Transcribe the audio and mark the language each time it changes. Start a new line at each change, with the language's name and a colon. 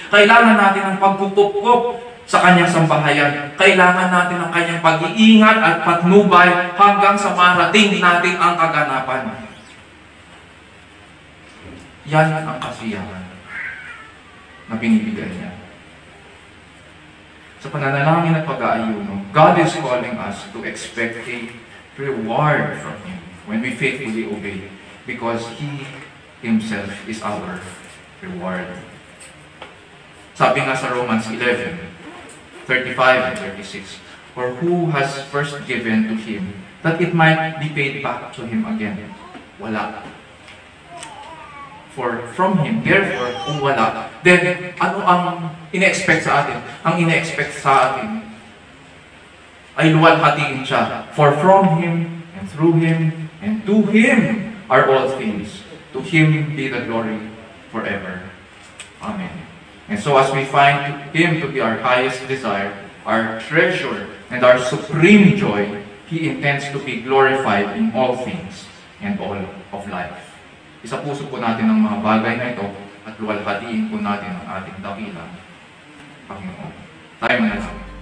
Filipino: Kailangan natin ang pagkukup sa kanyang sambahayan. Kailangan natin ang kanyang pag-iingat at patnubay hanggang sa marating natin ang kaganapan. Yan ang kasiyahan na binibigay niya. Sa pananalangin at pag-aayuno,
English: God is calling us to expect a reward from Him when we faithfully obey, because He Himself is our reward.
Filipino: Sabi nga sa
English: Romans 11:35 and 36, "For who has first given to Him, that it might be paid back to Him again?"
Filipino: Wala.
English: For from Him, therefore,
Filipino: kung wala,
English: then
Filipino: ano ang ine-expect sa atin? Ang ine-expect sa atin ay luwalhatiin siya.
English: For from Him, and through Him, and to Him are all things. To Him be the glory forever. Amen. And so as we find Him to be our highest desire, our treasure, and our supreme joy, He intends to be glorified in all things and all of life.
Filipino: Isapuso po natin ang mga bagay na ito at luwalhatiin po natin ang ating dakilang Panginoon. Tayo manalangin.